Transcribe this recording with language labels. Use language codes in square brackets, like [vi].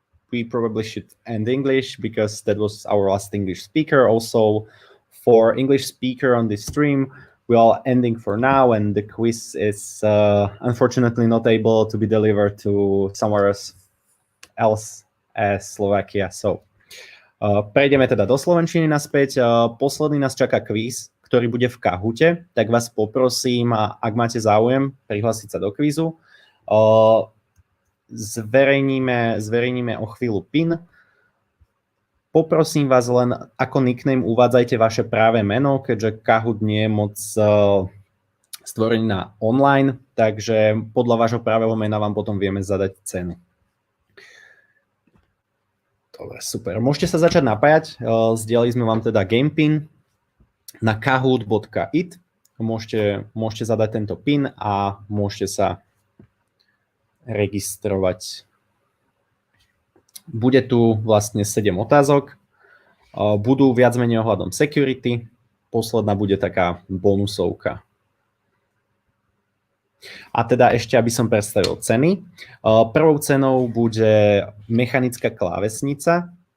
[en] We probably should end English because that was our last English speaker. Also, for English speaker on this stream, we are ending for now, and the quiz is unfortunately not able to be delivered to somewhere else as Slovakia. [sk] So prejdeme teda do slovenčiny naspäť. Posledný nás čaká kvíz, ktorý bude v Kahoote, tak vás poprosím, ak máte záujem, prihlásiť sa do kvízu. Zverejníme o chvíľu PIN. Poprosím vás len, ako nickname uvádzajte vaše práve meno, keďže Kahoot nie je moc stvorený na online, takže podľa vášho pravého mena vám potom vieme zadať cenu. Dobre, super. Môžete sa začať napájať. Zdieľali sme vám teda GamePin na kahoot.it. Môžete zadať tento PIN a môžete sa registrovať. Bude tu vlastne 7 otázok. Budú viac menej ohľadom security. Posledná bude taká bonusovka. A teda ešte, aby som predstavil ceny. Prvou cenou bude mechanická klávesnica.